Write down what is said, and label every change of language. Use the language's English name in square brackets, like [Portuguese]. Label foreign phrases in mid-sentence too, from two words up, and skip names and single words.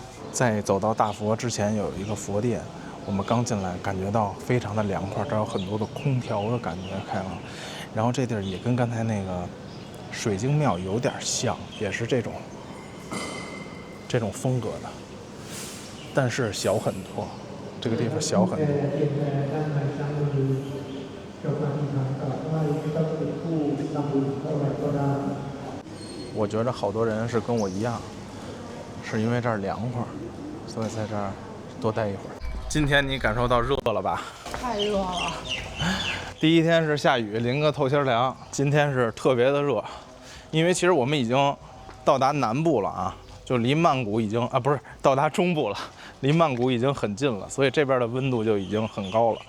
[Chinese] 在走到大佛之前有一个佛殿，我们刚进来感觉到非常的凉快，这儿有很多的空调的感觉开了。然后这地儿也跟刚才那个水晶庙有点像，也是这种风格的，但是小很多，这个地方小很多。 [Thai] เจ้าพระที่ทำกราบไหว้ไม่ต้องเป็นผู้ทำบุญเท่าไหร่ก็ได้ [Chinese] 我觉得好多人是跟我一样，是因为这儿凉快，所以在这儿多待一会儿。今天你感受到热了吧？太热了。第一天是下雨，淋个透心凉。今天是特别的热，因为其实我们已经到达南部了啊，就离曼谷已经不是到达中部了，离曼谷已经很近了，所以这边的温度就已经很高了。